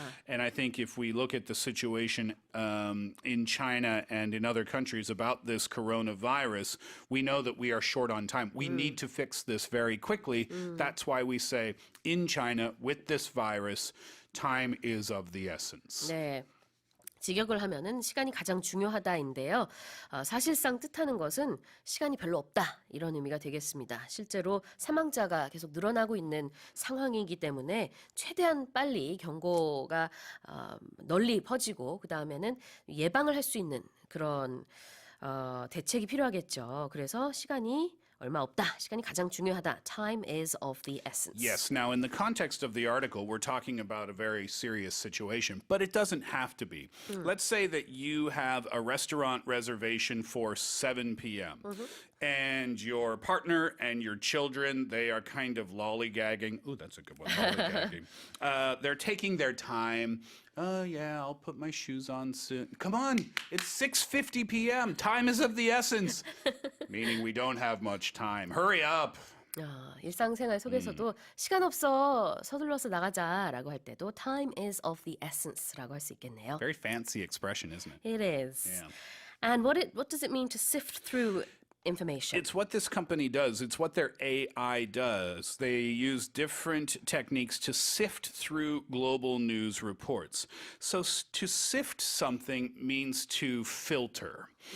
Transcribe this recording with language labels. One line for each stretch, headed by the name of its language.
English: And I think if we look at the situation in China and in other countries about this coronavirus, we know that we are short on time. We need to fix this very quickly. That's why we say in China, with this virus, time is of the essence.
Korean: 네. 직역을 하면은 시간이 가장 중요하다인데요. 사실상 뜻하는 것은 시간이 별로 없다 이런 의미가 되겠습니다. 실제로 사망자가 계속 늘어나고 있는 상황이기 때문에 최대한 빨리 경고가 널리 퍼지고 그 다음에는 예방을 할 수 있는 그런 대책이 필요하겠죠. 그래서 시간이 얼마 없다. 시간이 가장 중요하다.
English: Time is of the essence. Yes. Now, in the context of the article, we're talking about a very serious situation, but it doesn't have to be. Let's say that you have a restaurant reservation for 7 p.m. And your partner and your children, they are kind of lollygagging. Ooh, that's a good one, lollygagging. They're taking their time. Oh, yeah, I'll put my shoes on soon. Come on, it's 6:50 p.m. Time is of the essence. Meaning we don't have much time. Hurry up.
Korean: 일상생활 속에서도 시간 없어 서둘러서 나가자라고 할 때도
English: time is of the essence
Korean: 라고 할 수 있겠네요.
English: Very fancy expression, isn't it? It is. Yeah. And what does it mean to sift through information? It's what this company does. It's what their AI does. They use different techniques to sift through global news reports. So to sift something means to filter.